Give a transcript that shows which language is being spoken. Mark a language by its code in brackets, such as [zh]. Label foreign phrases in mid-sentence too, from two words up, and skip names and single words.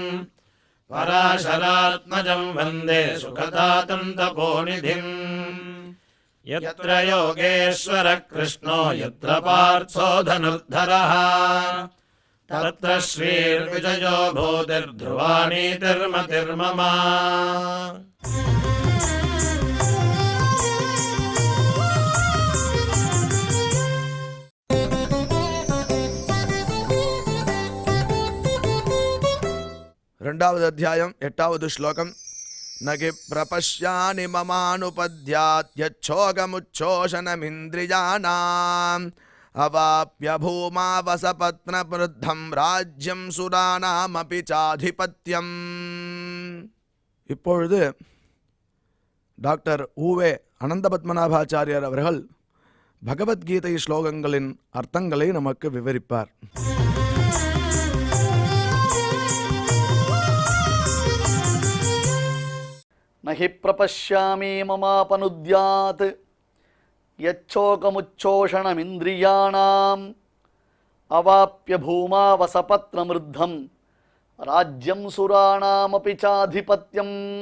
[sa] पराशरात्मजं वन्दे सुखदातं तपोनिधिम् यत्र योगेश्वरः कृष्णो यत्र पार्थो धनुर्धरः तत्र श्रीर्विजयो भूतिर्ध्रुवा नीतिर्मतिर्मम [te] రెండవది అధ్యాయం 8వ శ్లోకం [sa] నగి ప్రపశ్యాని మమానుపద్యాత్యచ్చోగముచ్చోషణమింద్రియాణాం అవాప్య భూమావసపత్నవృద్ధం రాజ్యం సురాణామపి చాధిపత్యం. [ta] இப்பொழுது டாக்டர் ஊவே அனந்தபத்மநாபாச்சாரியார் அவர்கள் பகவத்கீதை ஸ்லோகங்களின் அர்த்தங்களை நமக்கு விவரிப்பார். [sa] नहि प्रपश्यामि ममापनुद्याद् यच्छोकमुच्छोषणमिन्द्रियाणाम् अवाप्य भूमावसपत्नमृद्धं राज्यं सुराणामपि चाधिपत्यम्.